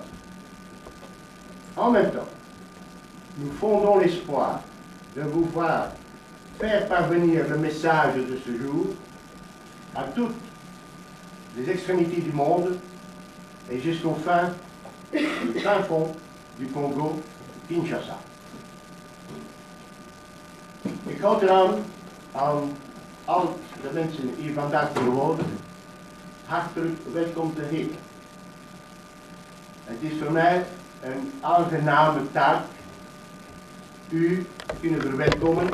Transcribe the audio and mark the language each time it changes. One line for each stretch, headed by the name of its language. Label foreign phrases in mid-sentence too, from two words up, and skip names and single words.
French: En même temps, nous fondons l'espoir de vous voir faire parvenir le message de ce jour à toutes les extrémités du monde et jusqu'au fin fond du Congo, Kinshasa.
Dutch: Ik houd eraan aan al de mensen hier vandaag te horen hartelijk welkom te heten. Het is voor mij een aangename taak u te kunnen verwelkomen.